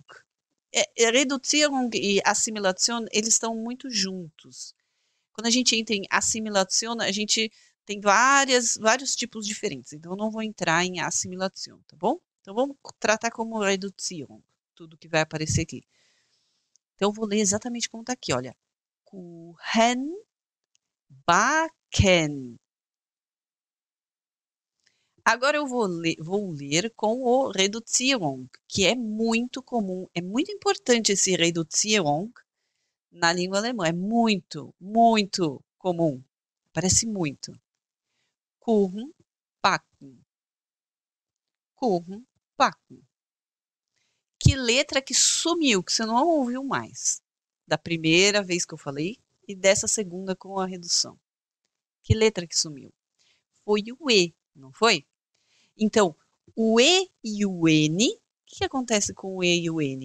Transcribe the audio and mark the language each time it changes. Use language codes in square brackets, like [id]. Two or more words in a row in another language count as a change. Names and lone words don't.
[pt] Reduzierung e Assimilation, eles estão muito juntos. Quando a gente entra em Assimilation, a gente tem vários tipos diferentes. Então, eu não vou entrar em Assimilation, tá bom? Então, vamos tratar como Reduzierung, tudo que vai aparecer aqui. Então, eu vou ler exatamente como está aqui, olha. [de] Kuchen, backen. [pt] Agora eu vou ler com o Reduzierung, que é muito comum, é muito importante esse Reduzierung na língua alemã, é muito, muito comum, aparece muito. [de] Kuchen, backen. Kuchen, backen. [pt] Que letra que sumiu, que você não ouviu mais? Da primeira vez que eu falei e dessa segunda com a redução. Que letra que sumiu? Foi o E, não foi? Então, o E e o N, o que acontece com o E e o N?